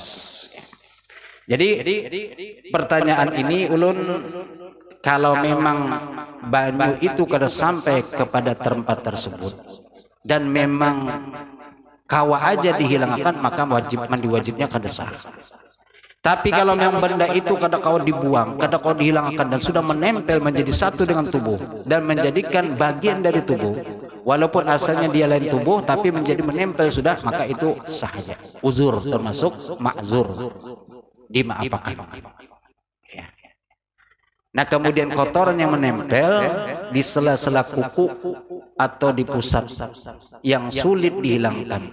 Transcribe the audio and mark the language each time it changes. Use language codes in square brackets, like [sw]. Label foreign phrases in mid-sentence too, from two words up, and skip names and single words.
[id] Jadi pertanyaan ini ulun, kalau memang banyu itu kada sampai kepada tempat tersebut dan memang kawa aja dihilangkan, maka mandi wajibnya kada sah. Tapi kalau memang benda itu [bjn] kada kawa [id] dibuang, [bjn] kada kawa [id] dihilangkan dan sudah menempel menjadi satu dengan tubuh dan menjadikan bagian dari tubuh, walaupun asalnya dia lain tubuh tapi menjadi menempel sudah, maka itu sah saja. Uzur termasuk ma'zur, dimaafkan. Nah kemudian kotoran yang menempel di sela-sela kuku atau di pusat yang sulit dihilangkan.